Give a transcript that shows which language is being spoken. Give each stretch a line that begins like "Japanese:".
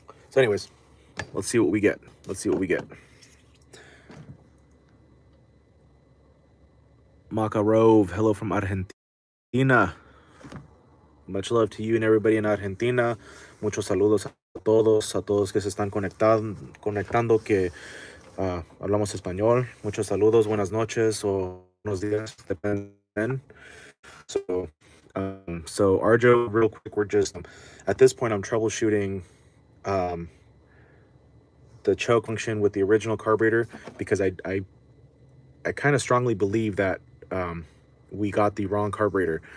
English: So anyways, let's see what we get. Makarov, hello from Argentina. Much love to you and everybody in Argentina.
Spanish: Muchos saludos a todos que se están conectando, que hablamos español. Muchos saludos, buenas noches o buenos días, dependen.
English: So Arjo, real quick, we're just at this point I'm troubleshooting the choke function with the original carburetor, because I I kind of strongly believe that we got the wrong carburetor.